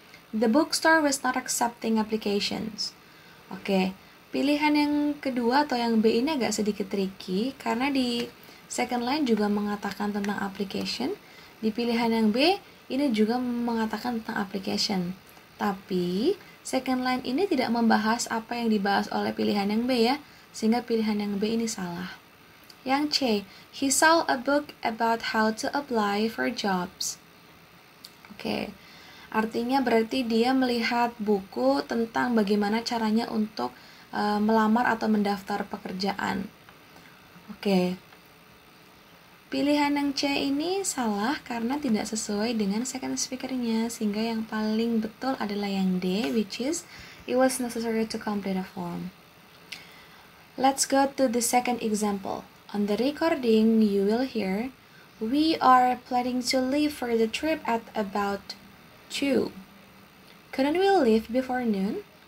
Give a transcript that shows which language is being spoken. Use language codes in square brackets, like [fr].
[en] The bookstore was not accepting applications. [id] Oke, pilihan yang kedua atau yang B ini agak sedikit tricky karena di second line juga mengatakan tentang application. Di pilihan yang B ini juga mengatakan tentang application. Tapi second line ini tidak membahas apa yang dibahas oleh pilihan yang B ya, sehingga pilihan yang B ini salah. Yang C, [en] he saw a book about how to apply for jobs. [id] Oke, artinya berarti dia melihat buku tentang bagaimana caranya untuk melamar atau mendaftar pekerjaan. Oke, pilihan yang C ini salah karena tidak sesuai dengan second speaker-nya, sehingga yang paling betul adalah yang D, [en] which is it was necessary to complete a form. Let's go to the second example. On the recording, you will hear, we are planning to leave for the trip at about 2. Couldn't we leave before noon?